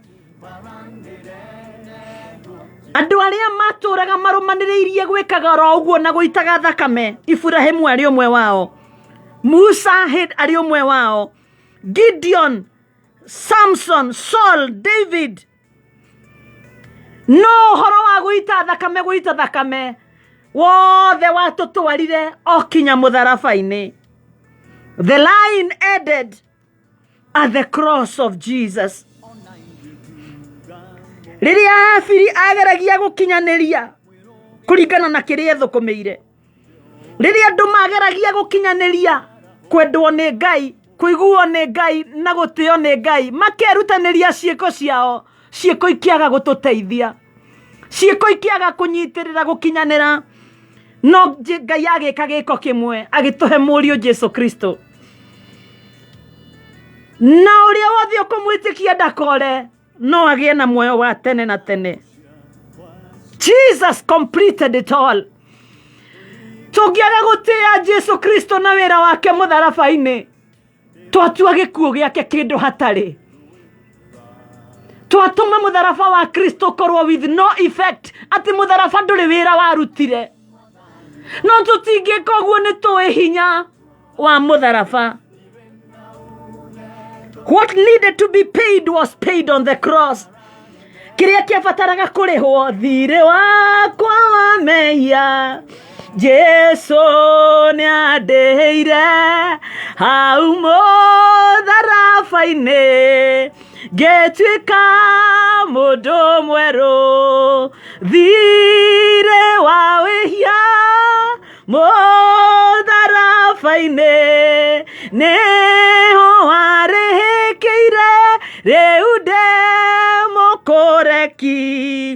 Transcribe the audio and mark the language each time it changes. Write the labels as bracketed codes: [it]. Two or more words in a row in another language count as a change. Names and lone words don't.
[ki] Andu aria maturaga marumaniriirie gwikaga ro uguo na guitaga thakame, Ibrahimu ari umwe wao, Musa ari umwe wao, Gideon, Samson, Saul, David. No horo wa guita thakame wothe watutwarire okinya mutharabaine. [en] The line ended at the cross of Jesus. [ki] Riria Afiri ageragia gukinyaniria kuringana na kiria thukumeire, riria andu mageragia gukinyaniria kwendwo ni Ngai, kuiguo ni Ngai na gutio ni Ngai, makerutaniria ciiko ciao, ciiko ikiaga gututeithia, ciiko ikiaga kunyitirira gukinyanira. No Ngai agika giko kimwe, agituhe murio Jesu Kristo. na uria wothe ukumwitikia ndakore no agie na muoyo wa tene na tene. [en] Jesus completed it all. [ki] Tungiaga gutia Jesu Kristo na wira wake mutharabaini, twatua gikuo giake kindu hatari. Twatuma mutharaba wa Kristo korwo [en] with no effect, [ki] ati mutharaba nduri wira warutire. No tutingika uguo ni tuwi hinya wa mutharaba. [en] What needed to be paid was paid on the cross. [ki] Kiria kiabataraga kurihwo thire wakwa wa mehia Jesu ni andeire hau mutharabaini ngetuika mundu mweru thire wa wihia mutharabaini niho warihikiire riu ndemukoreki.